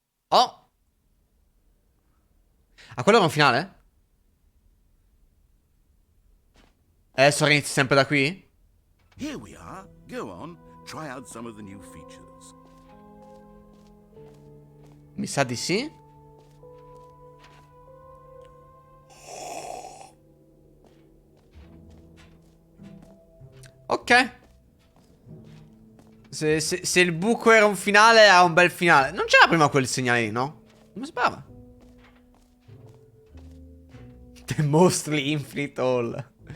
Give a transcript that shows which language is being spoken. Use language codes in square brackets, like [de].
[it] Oh! Ah, quello era un finale? Adesso inizi sempre da qui? [en] Here we are. Go on. Try out some of the new features. [it] Mi sa di sì. Ok. Se il buco era un finale, era un bel finale. Non c'era prima quel segnale lì, no? Non mi sembrava. [en] The mostly infinite hole.